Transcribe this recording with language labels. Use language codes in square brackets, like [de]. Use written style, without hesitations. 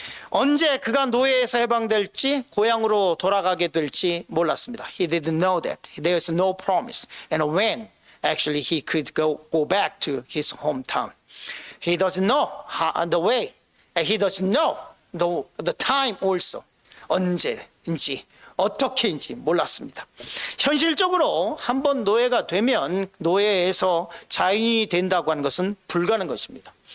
[ko] 언제 그가 노예에서 해방될지 고향으로 돌아가게 될지 몰랐습니다. [en] He didn't know that. There was no promise. And when actually he could go back to his hometown. He doesn't know the way. And he doesn't know the time also. [ko] 언제인지 어떻게인지 몰랐습니다. 현실적으로 한번 노예가 되면 노예에서 자유인이 된다고 하는 것은 불가능한 것입니다.